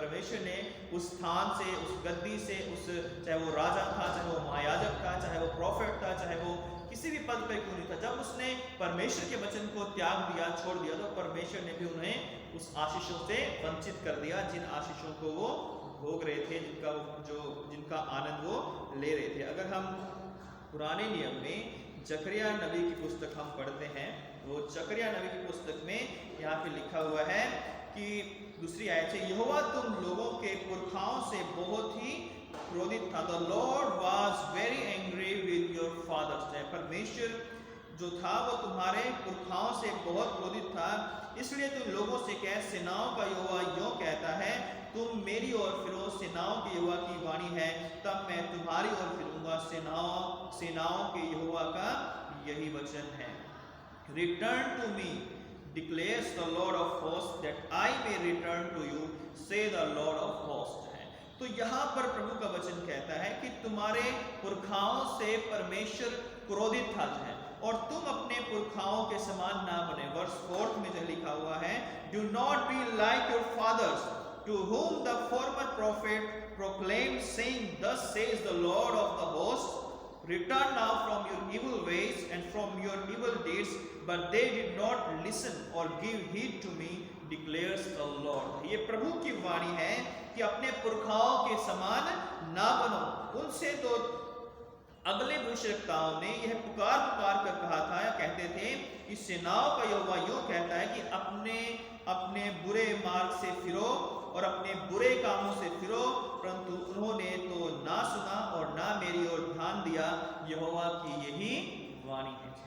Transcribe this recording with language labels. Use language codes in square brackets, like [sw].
[hi] परमेश्वर ने उस स्थान से, उस गद्दी से, उस चाहे वो राजा था, चाहे वो महायाजक था, चाहे वो प्रॉफिट था, चाहे वो किसी भी पद पर क्यों नहीं था, जब उसने परमेश्वर के वचन को त्याग दिया, छोड़ दिया, तो परमेश्वर ने भी उन्हें उस आशीषों से वंचित कर दिया जिन आशीषों को वो भोग रहे थे, जिनका आनंद वो ले रहे थे। अगर हम पुराने नियम में जकरिया नबी की पुस्तक हम पढ़ते हैं, वो जकरिया नबी की पुस्तक में यहाँ पे लिखा हुआ है कि 2 आयत से, यहोवा तुम लोगों के पुरखाओं से बहुत ही क्रोधित था। [en] The Lord was very angry with your fathers। [hi] परमेश्वर जो था वो तुम्हारे पुरखाओं से बहुत क्रोधित था, इसलिए तुम लोगों से कह, सेनाओं का यहोवा यूं कहता है, तुम मेरी ओर फिरो, सेनाओं के यहोवा की वाणी है, तब मैं तुम्हारी ओर फिरूंगा, सेनाओं के यहोवा का यही वचन है। [en] Return to me, declares the Lord of hosts, that I may return to you, say the Lord of hosts। [hi] तो यहाँ पर प्रभु का वचन कहता है कि तुम्हारे पुरखाओं से परमेश्वर क्रोधित था है, और तुम अपने पुरखाओं के समान ना बने। वर्स 4 में जो लिखा हुआ है, [en] Do not be like your fathers, to whom the former prophet proclaimed, saying, Thus says the Lord of the hosts, Return now from your evil ways and from your evil deeds, but they did not listen or give heed to me, declares the Lord। [hi] ये प्रभु की वाणी है कि अपने पुरखाओं के समान ना बनो। उनसे तो अगले भविष्यवक्ताओं ने यह पुकार कर कहा था, या कहते थे कि सेनाओं का यहोवा यूं कहता है कि अपने बुरे मार्ग से फिरो और अपने बुरे कामों से फिरो, परंतु उन्होंने तो ना सुना और ना मेरी ओर ध्यान दिया, यहोवा की यही वाणी है।